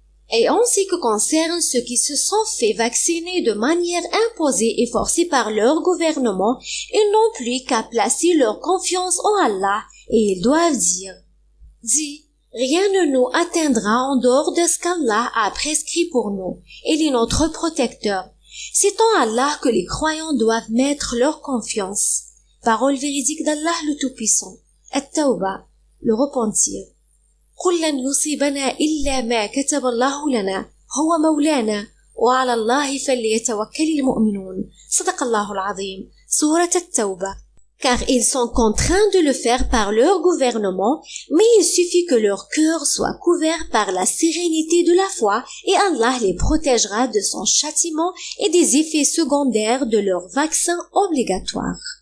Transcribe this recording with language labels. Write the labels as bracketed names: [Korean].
[French] Et en ce qui concerne ceux qui se sont fait vacciner de manière imposée et forcée par leur gouvernement, ils n'ont plus qu'à placer leur confiance en Allah et ils doivent dire « Dis, rien ne nous atteindra en dehors de ce qu'Allah a prescrit pour nous. Il est notre protecteur. C'est en Allah que les croyants doivent mettre leur confiance. » Parole véridique d'Allah le Tout-Puissant. At-Tawba, le repentir. [Arabic] قل لن يصيبنا إلا ما كتب الله لنا هو مولانا وعلى الله فليتوكل المؤمنون. صدق الله العظيم. Sourate At-Tawba. [French] Car ils sont contraints de le faire par leur gouvernement, mais il suffit que leur cœur soit couvert par la sérénité de la foi et Allah les protégera de son châtiment et des effets secondaires de leur vaccin obligatoire.